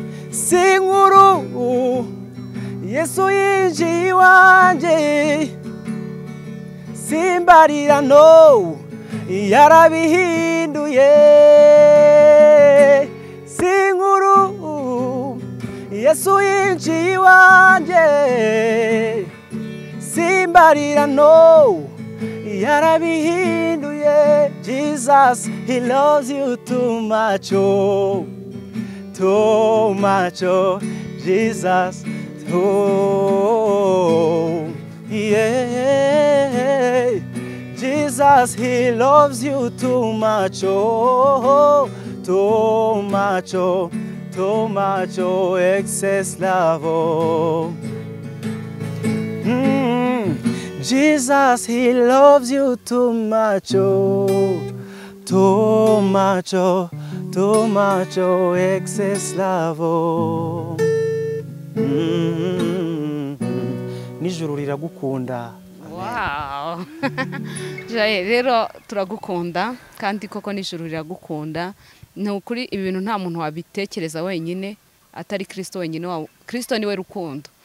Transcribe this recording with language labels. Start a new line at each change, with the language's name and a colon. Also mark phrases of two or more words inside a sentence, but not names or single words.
Kinyarwanda: Si inkuru Yesu yinjiye iwanjye, simbarira no, yarabihinduye. Si inkuru Yesu yinjiye iwanjye, simbarira no, yarabihinduye.
English: Jesus, he loves you too much, oh, too much, oh, Jesus, oh, yeah. Jesus, he loves you too much, oh, too much, oh, too much, oh, excess love, oh. Mm, Jesus, he loves you too much, oh, too much, oh, too much, oh, excess love, oh.
Kinyarwanda: Mm, n'ijuru riragukunda. Wow. Jaye, rero turagukunda, kandi koko n'ijuru riragukunda. Ni ukuri ibi bintu nta muntu wabitekereza wenyine, atari Kristo wenyine wa-, Kristo niwe rukundo.